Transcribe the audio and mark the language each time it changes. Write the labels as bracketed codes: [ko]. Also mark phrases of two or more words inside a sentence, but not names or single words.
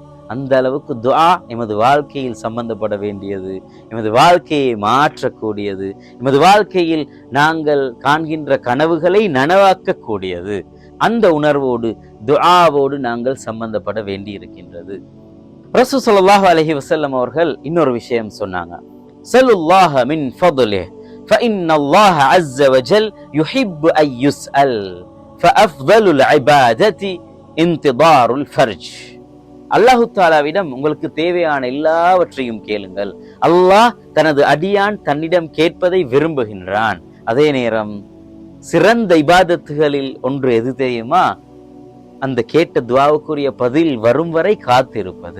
[ta] அந்த அளவுக்கு துஆ எமது வாழ்க்கையில் சம்பந்தப்பட வேண்டியது, எமது வாழ்க்கையை மாற்றக்கூடியது, எமது வாழ்க்கையில் நாங்கள் காண்கின்ற கனவுகளை நனவாக்கக்கூடியது. அந்த உணர்வோடு துஆவோடு நாங்கள் சம்பந்தப்பட வேண்டி இருக்கின்றது. [ar] رسول صلى الله عليه وسلم [ta] அவர்கள் இன்னொரு விஷயம் சொன்னாங்க, [ar] سلوا الله من فضله فإن الله عز وجل يحب أن يسأل فأفضل العبادة انتظار الفرج. [ta] அல்லாஹு தாலாவிடம் உங்களுக்கு தேவையான எல்லாவற்றையும் கேளுங்கள். அல்லாஹ் தனது அடியான் தன்னிடம் கேட்பதை விரும்புகின்றான். அதே நேரம் சிறந்த இபாதத்துகளில் ஒன்று எது தெரியுமா? அந்த கேட்ட துஆவுக்குரிய பதில் வரும் வரை காத்திருப்பது.